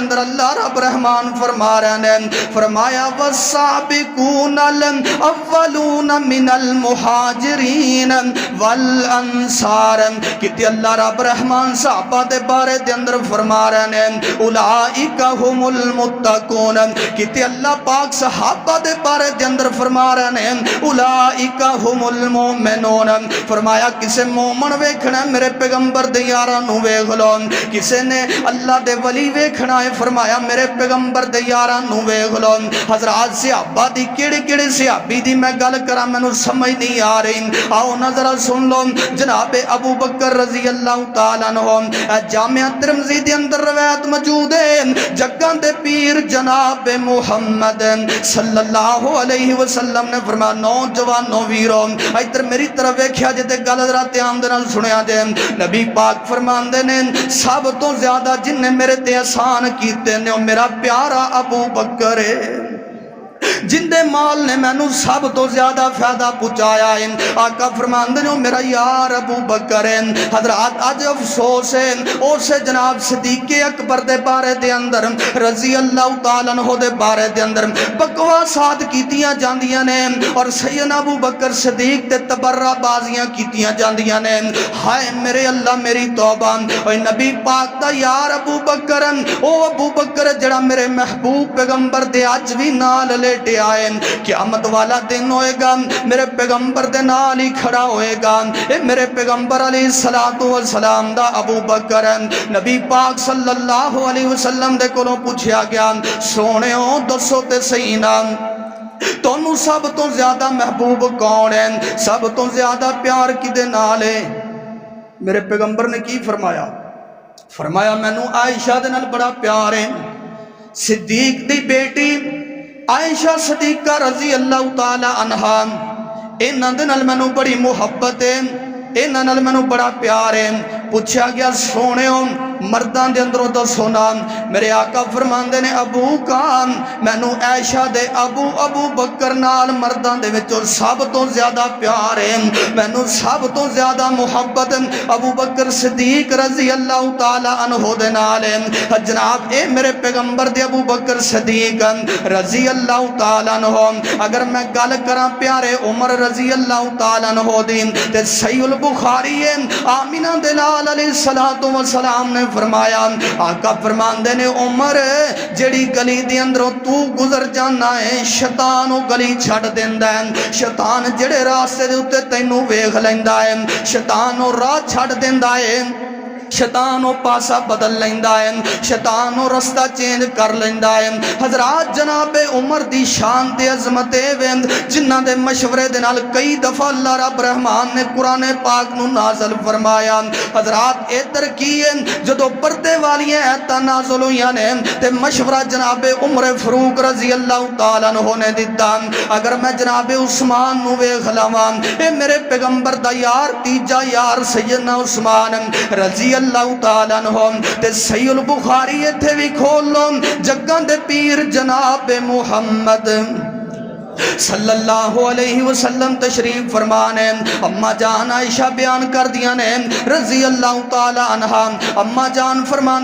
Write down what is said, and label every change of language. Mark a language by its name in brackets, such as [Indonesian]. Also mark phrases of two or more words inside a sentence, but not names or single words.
[Punjabi] اندر اللہ رب رحمان فرما رہے ہیں، فرمایا [Arabic] والسابقون الاولون من المہاجرین والانصار، [Punjabi] کتے اللہ رب رحمان صحابہ دے بارے دے اندر فرما رہے ہیں [Arabic] اولئک هم المتقون، [Punjabi] کتے اللہ پاک صحابہ دے بارے دے اندر فرما رہے ہیں [Arabic] اولئک هم المؤمنون، [Punjabi] فرمایا کسے مومن ویکھنا میرے پیغمبر دے یاراں نو ویکھ لو، کسے نے اللہ دے ولی ویکھنا ہے فرمایا میرے پیغمبر دے یاراں نو ویکھ لو۔ حضرات صحابہ دی کیڑے کیڑے صحابی دی میں گل کراں مینوں سمجھ نہیں آ رہی، آؤ نظر سن لو۔ جناب ابو بکر [Arabic] رضی اللہ تعالیٰ عنہ، [Punjabi] جامعہ ترمذی دے اندر روایت موجود ہے، جگاں دے پیر جناب محمد [Arabic] صلی اللہ علیہ وسلم [Punjabi] نے فرمایا نوجوانوں ویرو ادھر میری طرف ویکھیا جے تے گل ذرا دھیان دے نال سنیا جے، نبی پاک فرماندے نے سب تو زیادہ جن نے میرے تے احسان کیتے نے او میرا پیارا ابو بکر ہے، جن دے مال نے مینوں سب تو زیادہ فائدہ پہنچایا ہے۔ آقا فرماندے نے میرا یار ابو بکر ہے۔ حضرات اج افسوس ہے اس جناب صدیق اکبر دے بارے دے اندر [Arabic] رضی اللہ تعالیٰ عنہ [Punjabi] دے بارے دے اندر بکواسات کیتیاں جاندیاں نے، اور سیدنا ابو بکر صدیق تے تبرہ بازیاں کیتیاں جاندیاں نے۔ ہائے میرے اللہ میری توبہ، اے نبی پاک دا یار ابو بکر، او ابو بکر جڑا میرے محبوب پیغمبر دے اج بھی نال لیٹے آئے، قیامت والا دن ہوئے گا میرے پیغمبر دے نال ہی کھڑا ہوئے گا۔ اے میرے پیغمبر [Arabic] علیہ السلام [Punjabi] دا ابو بکر، نبی پاک [Arabic] صلی اللہ علیہ وسلم [Punjabi] دے کولوں پوچھیا گیا سونےو دسو تے صحیح نام تانوں سب تو زیادہ محبوب کون ہے، سب تو زیادہ پیار کدے نال ہے؟ میرے پیغمبر نے کی فرمایا؟ فرمایا مینوں عائشہ دے نال بڑا پیار ہے، صدیق دی بیٹی عائشہ صدیقہ [Arabic] رضی اللہ تعالی عنہا [Punjabi] انہاں دے نال مینوں بڑی محبت ہے، انہاں نال مینوں بڑا پیار ہے۔ پوچھا گیا سونےو مردان دے اندروں تو سونا، میرے آقا فرماندے نے ابو کام مینوں عائشہ دے ابو بکر نال مردان دے وچوں سب تو زیادہ پیار ہے، مینوں سب تو زیادہ محبت ابو بکر صدیق [Arabic] رضی اللہ تعالی عنہ [Punjabi] دے نال ہے۔ جناب اے میرے پیغمبر دے ابو بکر صدیق [Arabic] رضی اللہ تعالی عنہ، [Punjabi] اگر میں گل کراں پیارے عمر رضی [Arabic] اللہ تعالی عنہ [Punjabi] دی تے صحیح البخاری ہے، آمینہ دلال [Arabic] علیہ السلام [Punjabi] نے فرمایا، آقا فرماندے نے عمر جڑی گلی دی اندروں تو گزر جانا ہے شیطان او گلی چھڑ دیندا ہے، شیطان جڑے راستے دے اوتے تینوں ویکھ لیندا ہے شیطان او راہ چھڑ دیندا ہے، شیطان او پاسا بدل لیندا ہے، شیطان او رستہ چینج کر لیندا ہے۔ حضرات جناب عمر دی شان تے عظمت اے جنہاں دے مشورے دے نال کئی دفعہ اللہ رب رحمان نے قرآن پاک نو نازل فرمایا۔ حضرات ادھر کی ہے جدو پردے والی ایتاں نازل ہوئیاں نے تے مشورہ جناب عمر فاروق [Arabic] رضی اللہ تعالیٰ عنہ [Punjabi] نے دیتا، اگر میں جناب عثمان نو ویکھ لاواں اے میرے پیغمبر دا یار تیجا یار سیدنا عثمان [Arabic] رضی اللہ تعالیٰ عنہ [Punjabi] تے صحیح البخاری ایتھے بھی کھول لو، جگاں دے پیر جناب محمد [Arabic] صلی اللہ علیہ وسلم [Punjabi] تشریف فرمانے، اما جان عائشہ بیان کر دیا نے [Arabic] رضی اللہ تعالی عنہ، [Punjabi] اما جان فرمان